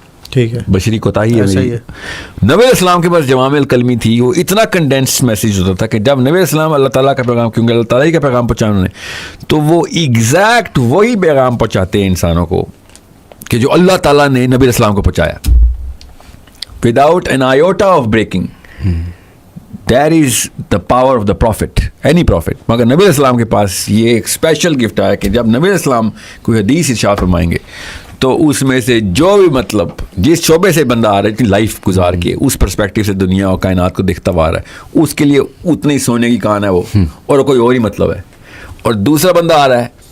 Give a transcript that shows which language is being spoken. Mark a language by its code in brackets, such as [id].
[ur] ٹھیک ہے, بشری کوتاہی ہے. نبی اسلام کے پاس جوامع الکلمی تھی, وہ اتنا کنڈینس میسیج ہوتا تھا کہ جب نبی اسلام اللہ تعالیٰ کا پیغام, کیونکہ اللہ تعالیٰ ہی کا پیغام پہنچایا انہوں نے, تو وہ ایگزیکٹ وہی پیغام پہنچاتے ہیں انسانوں کو کہ جو اللہ تعالیٰ نے نبی اسلام کو پہنچایا, without an iota of breaking. [en] That is the power of the prophet, any prophet. [ur] مگر نبی اسلام کے پاس یہ ایک اسپیشل گفٹ آیا کہ جب نبی اسلام کوئی حدیث ارشاد فرمائیں گے تو اس میں سے جو بھی مطلب جس شعبے سے بندہ آ رہا ہے اتنی لائف گزار کے اس پرسپیکٹیو سے دنیا اور کائنات کو دیکھتا ہوا رہا ہے, اس کے لیے اتنی سونے کی کان ہے وہ, اور کوئی اور ہی مطلب ہے. اور دوسرا بندہ آ رہا ہے